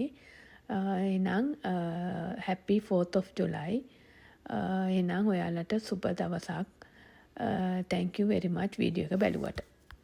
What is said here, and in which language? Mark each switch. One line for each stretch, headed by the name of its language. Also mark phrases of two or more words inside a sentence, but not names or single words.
Sinhala: එහෙනම්
English: happy 4th of July.
Sinhala: එහෙනම් ඔයාලට සුබ දවසක්.
English: Thank you very much
Sinhala: වීඩියෝ එක බැලුවට.